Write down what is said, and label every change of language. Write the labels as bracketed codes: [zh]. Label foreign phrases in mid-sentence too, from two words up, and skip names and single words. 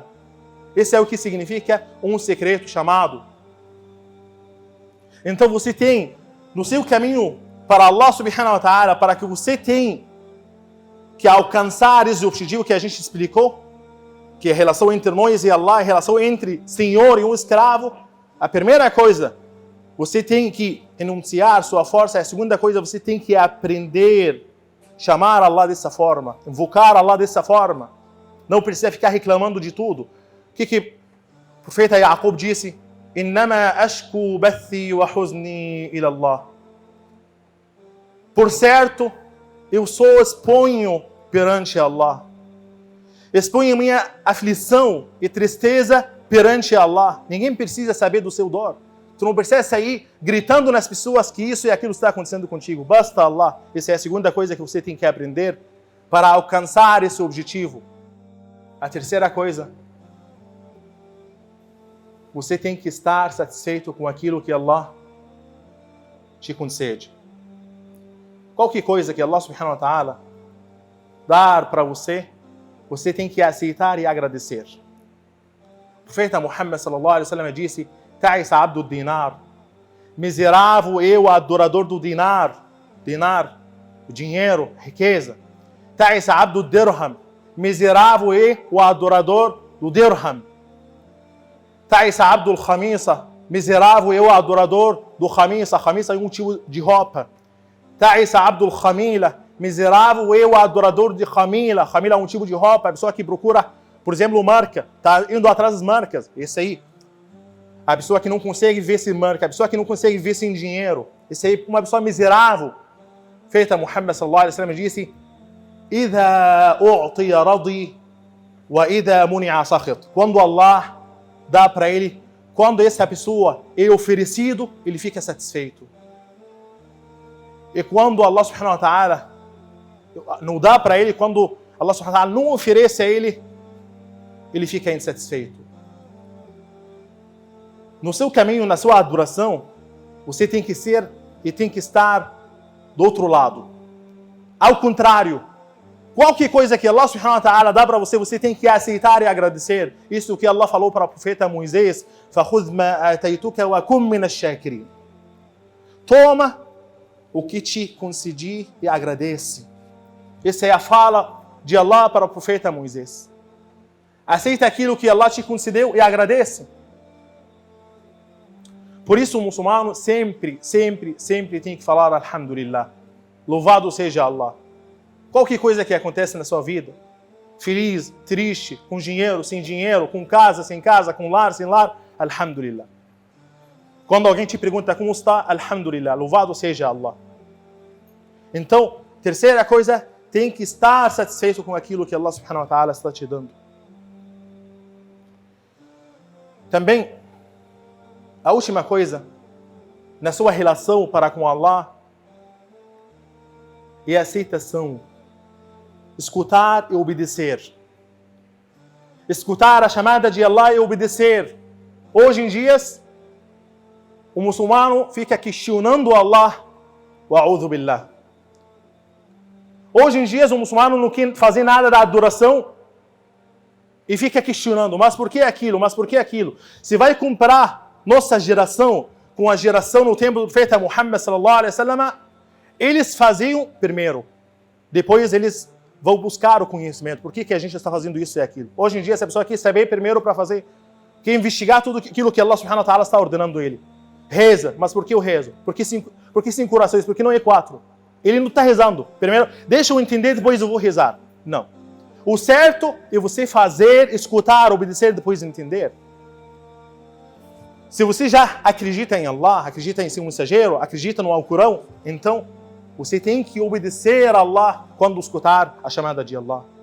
[pt] Esse é o que significa um secreto chamado. Então você tem no seu caminho para Allah [ar] سبحانه وتعالى, [pt] para que você tenha que alcançar esse objetivo que a gente explicou, que é a relação entre nós e Allah, a relação entre Senhor e um escravo. A primeira coisa, você tem que enunciar sua força. A segunda coisa, você tem que aprender a chamar Allah dessa forma, invocar Allah dessa forma. Não precisa ficar reclamando de tudo. O que o profeta Yaqub disse? [ar] إنما أشكو بثي وحزني إلى الله. [pt] Por certo, eu só exponho perante Allah. Exponho minha aflição e tristeza perante Allah. Ninguém precisa saber do seu dor. Tu não precisa sair gritando nas pessoas que isso e aquilo está acontecendo contigo. Basta Allah. Essa é a segunda coisa que você tem que aprender para alcançar esse objetivo. A terceira coisa, você tem que estar satisfeito com aquilo que Allah te concede. Qualquer coisa que Allah [ar] سبحانه وتعالى [pt] dar para você, você tem que aceitar e agradecer. O profeta Muhammad [ar] صلى الله عليه وسلم [pt] disse: [ar] تعس عبد الدينار, [pt] miserável é o adorador do dinar, o dinheiro, riqueza. [ar] تعس عبد الدرهم, [pt] miserável é o adorador do dirham. [ar] تعس عبد الخميصة, [pt] miserável é o adorador do khamisa. Khamisa é um tipo de roupa. [ar] تعس عبد الخميلة, [pt] miserável é o adorador de khamila. Khamila é um tipo de roupa, a pessoa que procura, por exemplo, marca, está indo atrás das marcas, esse aí. A pessoa que não consegue ver sem marca, a pessoa que não consegue ver sem dinheiro, esse aí é uma pessoa miserável. Feita Muhammad [ar] صلى الله عليه وسلم [pt] disse: [ar] "إذا أعطي رضي وإذا منع سخط." [pt] Quando Allah dá para ele, quando essa pessoa é oferecido, ele fica satisfeito. E quando Allah [ar] سبحانه وتعالى [pt] não dá para ele, quando Allah [ar] سبحانه وتعالى [pt] não oferece a ele, ele fica insatisfeito. No seu caminho, na sua adoração, você tem que ser e tem que estar do outro lado. Ao contrário, qualquer coisa que Allah [ar] سبحانه وتعالى [pt] dá para você, você tem que aceitar e agradecer. Isso que Allah falou para o profeta Moisés: [ar] فَخُذْ مَا آتَيْتُكَ وَكُنْ مِنَ الشَّاكِرِينَ. [pt] Toma o que te concedi e agradece. Essa é a fala de Allah para o profeta Moisés. Aceita aquilo que Allah te concedeu e agradece. Por isso o muçulmano sempre tem que falar Alhamdulillah. Louvado seja Allah. Qualquer coisa que acontece na sua vida, feliz, triste, com dinheiro, sem dinheiro, com casa, sem casa, com lar, sem lar, Alhamdulillah. Quando alguém te pergunta como está, Alhamdulillah, louvado seja Allah. Então, terceira coisa, tem que estar satisfeito com aquilo que Allah [ar] سبحانه وتعالى [pt] está te dando. Também, a última coisa, na sua relação para com Allah, é a aceitação. Escutar e obedecer. Escutar a chamada de Allah e obedecer. Hoje em dia, o muçulmano fica questionando Allah. [ar] وأعوذ بالله. [pt] Hoje em dia, o muçulmano não quer fazer nada da adoração e fica questionando, mas por que aquilo? Mas por que aquilo? Se vai comparar nossa geração com a geração no tempo do profeta Muhammad [ar] صلى الله عليه وسلم, [pt] eles faziam primeiro, depois eles vão buscar o conhecimento. Por que a gente está fazendo isso e aquilo? Hoje em dia, se a pessoa quer saber primeiro para fazer, quer investigar tudo aquilo que Allah [ar] سبحانه وتعالى [pt] está ordenando ele. Reza, mas por que eu rezo? Por que 5 orações? Por que não é 4? Ele não está rezando. Primeiro, deixa eu entender, depois eu vou rezar. Não. O certo é você fazer, escutar, obedecer, depois entender. Se você já acredita em Allah, acredita em seu mensageiro, acredita no Alcorão, então você tem que obedecer a Allah quando escutar a chamada de Allah.